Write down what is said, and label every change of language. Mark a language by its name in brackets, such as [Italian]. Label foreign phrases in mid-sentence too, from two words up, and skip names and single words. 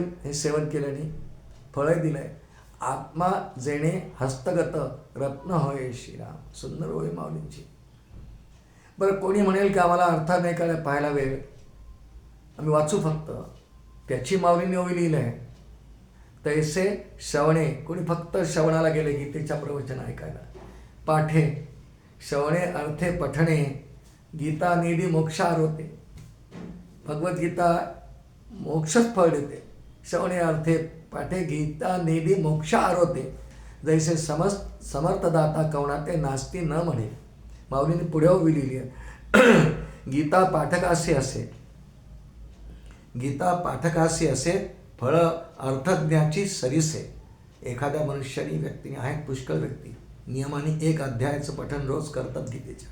[Marathi] हे सेवन केल्याने फळं दिलं आहे. आत्मा जेणे हस्तगत रत्न होय श्रीराम. सुंदर होय माऊलींची. बरं, कोणी म्हणेल की आम्हाला अर्थ नाही काय पाहायला वेळ, आम्ही वाचू फक्त. त्याची माऊलींनी ओवी लिहिलं आहे. तैसे श्रवणे, कोणी फक्त श्रवणाला गेले गीतेच्या प्रवचन ऐकायला. पाठे, श्रवणे अर्थे पठणे, गीता निधी मोक्षार होते. भगवद्गीता मोक्षच फळ देते. श्रवणे अर्थे पाठे गीता निधी मोक्षार होते. जैसे समर्थदाता कवणाते नास्ती न म्हणे. माऊलीने पुढे उभी लिहिली आहे. गीता पाठकासी असे, गीता पाठकासी असे, फळ अर्थज्ञाची सरीसे. एखाद्या मनुष्याने, व्यक्तीने, आहेत पुष्कळ व्यक्ती नियमाने 1 अध्यायाचं पठण रोज करतात गीतेच्या.